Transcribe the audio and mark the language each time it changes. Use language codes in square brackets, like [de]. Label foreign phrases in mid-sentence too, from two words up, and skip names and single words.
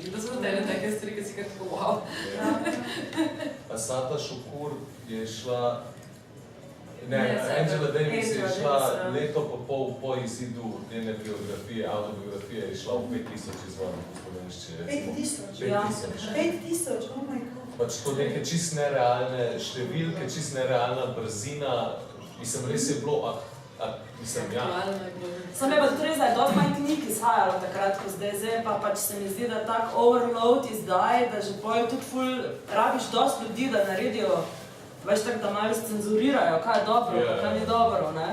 [sl] To so ene take stvari, ki si kar tako wow. Asata Šukur je šla, Angela Davis je šla leto pa pol po izidu njene biografije, autobiografije, je šla v 5000 izvodov v slovenščini. 5000, [en] oh my god. [sl] Pač to neke čist nerealne številke, čist nerealna brzina, mislim, res je bilo, mislim, ja. Sam je pa tudi res, da je dosti manj knjig izhajalo takrat, ko zdaj pa pač se mi zdi, da tak overload izdaj, da že pojem tudi ful, rabiš dosti ljudi, da naredijo, veš tako, da malo cenzurirajo, kaj je dobro, kaj ni dobro, ne?